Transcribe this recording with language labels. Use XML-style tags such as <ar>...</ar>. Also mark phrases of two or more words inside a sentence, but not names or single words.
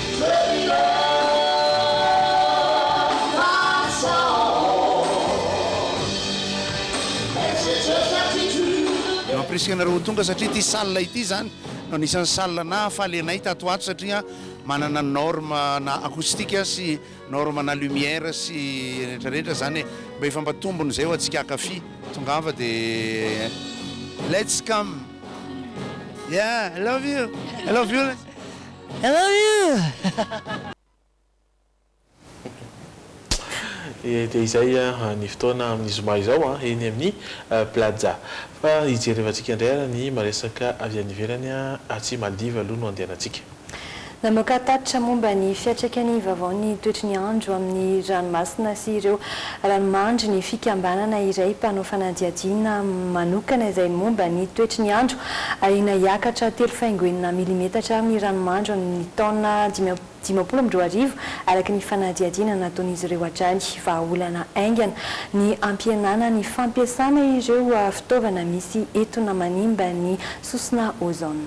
<mg>Presque tonga satria ty salle ity zany no anisan'ny salle na faly anay tato ato satria manana norme na acoustique sy norme na lumière sy rehetrarehetra zany mba ifampatombony zay ho atsika akafy tongava de</mg> <en>let's come. Yeah, I love you. I love you. I love you.</en> <mg>Dia izay ny fotoana amin'ny zoma izao eny amin'ny plaza fa hijerevantsika indray ara ny maresaka avy any ivelany atsy Maldives aloha no andehanantsika. Namoaka tatitra momba ny fiantraikany vaovao ny toetry ny andro amin'ny ranomasina sy ireo ranomandry ny fikambanana iray mpanao fanadihadiana manokana izay momba ny toetry ny andro arina hiakatra 3.9 milimetatra ny ranomandro amin'ny taona 2020 araky ny fanadihadiana nataon'izy ireo hatrany vahaolana aingana ny ampihenana ny fampiasana ireo fitaovana misy entona manimba ny sosina ozone.</mg>